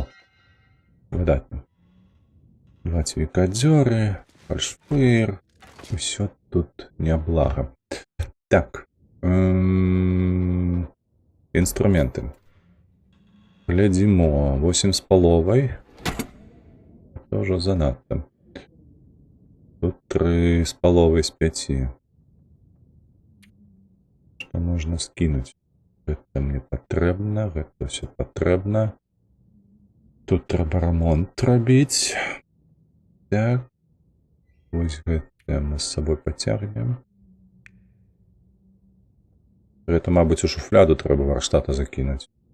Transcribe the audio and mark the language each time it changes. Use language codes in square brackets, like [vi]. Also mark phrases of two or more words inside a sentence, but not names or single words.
[be] Выдатно. 2 цвікадзёры, фальшфыр. Усё тут няблага. Так. Інструменты. Глядзімо. 8,5. Тоже занадто. Тут 3,5 з 5. [ru] Что можно скинуть? [be] Это мне патрэбна, гэта все патрэбна. Тут трэба рамонт рабіць. Так. Вось гэта мы з сабой пацягнем. Гэта, мабыць, у шуфляду трэба варштата закінуць.